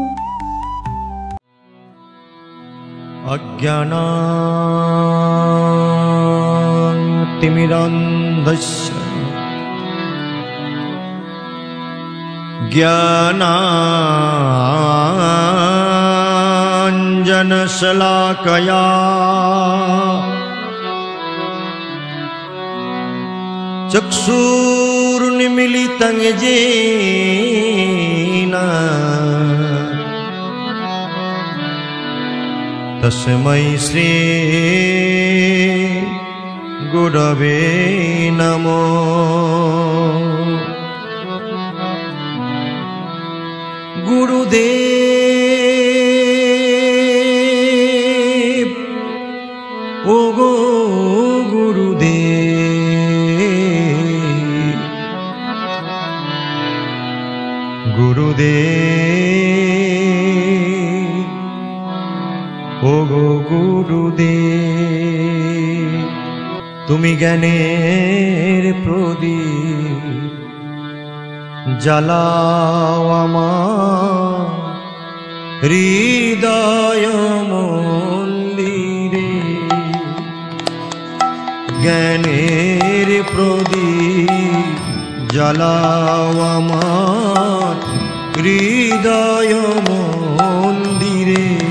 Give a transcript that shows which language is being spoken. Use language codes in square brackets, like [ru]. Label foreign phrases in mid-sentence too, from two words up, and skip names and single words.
[sa] অজ্ঞানাতিমিরন্ধস্য জ্ঞানাঞ্জনশলাকয়া চক্ষুর্নিমিলিतं येन तस्मै श्री गुरवे नमो। [bn] গুরুদেব ও গো গুরুদেব, গুরুদেব ও গো গুরুদেব। তুমি জ্ঞানের প্রদীপ জ্বালাও আমার হৃদয় মন্দিরে। জ্ঞানের প্রদীপ জ্বালাও আমার হৃদয় মন্দিরে।